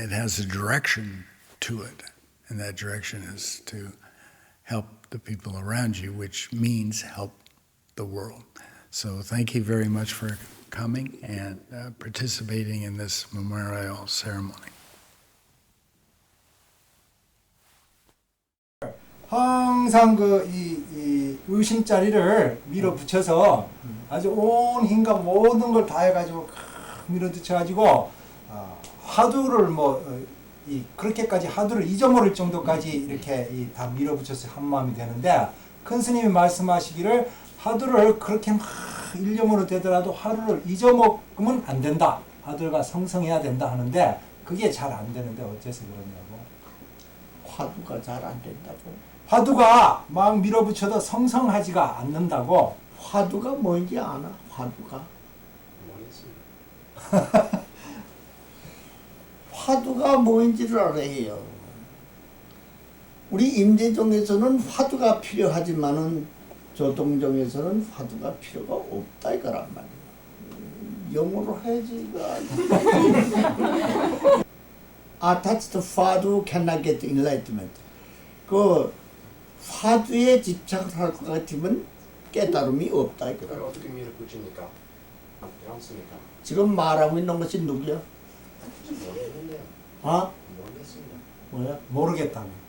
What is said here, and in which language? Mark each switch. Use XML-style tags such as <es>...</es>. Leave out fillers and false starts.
<en>It has a direction to it, and that direction is to help the people around you, which means help the world. So thank you very much for coming and participating in this memorial ceremony.</en> <ko>항상 이 의심자리를 밀어붙여서 아주 온 힘과 모든 걸 다해가지고 밀어붙여가지고 화두를 그렇게까지 화두를 잊어버릴 정도까지 이렇게 다 밀어붙여서 한 마음이 되는데 큰 스님이 말씀하시기를 화두를 그렇게 막 일념으로 되더라도 화두를 잊어먹으면 안 된다. 화두가 성성해야 된다 하는데 그게 잘 안 되는데 어째서 그러냐고. 화두가 잘 안 된다고? 화두가 막 밀어붙여도 성성하지가 않는다고. 화두가 뭔지 아나? 화두가? 화두가 뭔지를 알아요. 우리 임대종에서는 화두가 필요하지만은 조동종에서는 화두가 필요가 없다 이거란 말이야. 영어로 해야지 이거.</ko> <en>Attached 화두 cannot get enlightenment.</en> <ko>그 화두에 집착을 할 것 같으면 깨달음이 없다 이거다. 어떻게 밀어붙입니까? 않습니까? 지금 말하고 있는 것이 누구야? 모르겠는데요. 아? 모르겠습니다. 뭐야? 모르겠다며.</ko>